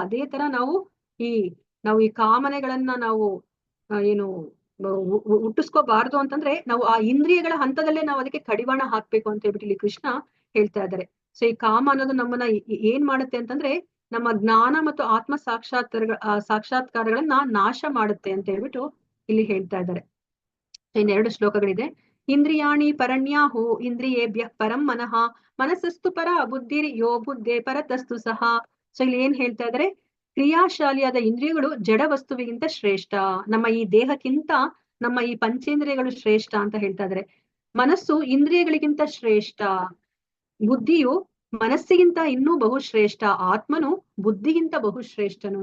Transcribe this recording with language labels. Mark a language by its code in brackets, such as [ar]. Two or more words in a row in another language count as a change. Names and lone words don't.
[kn] ಅದೇ ತರ ನಾವು ಈ ಕಾಮನೆಗಳನ್ನ ನಾವು ಹುಟ್ಟಿಸ್ಕೋಬಾರ್ದು ಅಂತಂದ್ರೆ ನಾವು ಆ ಇಂದ್ರಿಯಗಳ ಹಂತದಲ್ಲೇ ನಾವು ಅದಕ್ಕೆ ಕಡಿವಾಣ ಹಾಕ್ಬೇಕು ಅಂತ ಹೇಳ್ಬಿಟ್ಟು ಇಲ್ಲಿ ಕೃಷ್ಣ ಹೇಳ್ತಾ ಇದ್ದಾರೆ. ಸೊ ಈ ಕಾಮ ಅನ್ನೋದು ನಮ್ಮನ್ನ ಏನ್ ಮಾಡುತ್ತೆ ಅಂತಂದ್ರೆ ನಮ್ಮ ಜ್ಞಾನ ಮತ್ತು ಆತ್ಮ ಸಾಕ್ಷಾತ್ಕಾರಗಳನ್ನ ನಾಶ ಮಾಡುತ್ತೆ ಅಂತ ಹೇಳ್ಬಿಟ್ಟು ಇಲ್ಲಿ ಹೇಳ್ತಾ ಇದ್ದಾರೆ. ಇನ್ನೆರಡು ಶ್ಲೋಕಗಳಿದೆ. [sa] इन्द्रियाणि परण्याहु इन्द्रियेभ्य परं मनः मनस्सस्तु पर बुद्धिर् यो बुद्धे परतस्तु सह. [kn] ಸೊ ಇಲ್ಲಿ ಏನ್ ಹೇಳ್ತಾ ಇದ್ದಾರೆ, ಕ್ರಿಯಾಶಾಲಿಯಾದ ಇಂದ್ರಿಯಗಳು ಜಡ ವಸ್ತುವಿಗಿಂತ ಶ್ರೇಷ್ಠ, ನಮ್ಮ ಈ ದೇಹಕ್ಕಿಂತ ನಮ್ಮ ಈ ಪಂಚೇಂದ್ರಿಯಗಳು ಶ್ರೇಷ್ಠ ಅಂತ ಹೇಳ್ತಾ ಇದ್ದಾರೆ. ಮನಸ್ಸು ಇಂದ್ರಿಯಗಳಿಗಿಂತ ಶ್ರೇಷ್ಠ, ಬುದ್ಧಿಯು ಮನಸ್ಸಿಗಿಂತ ಇನ್ನೂ ಬಹುಶ್ರೇಷ್ಠ, ಆತ್ಮನು ಬುದ್ಧಿಗಿಂತ ಬಹುಶ್ರೇಷ್ಠನು.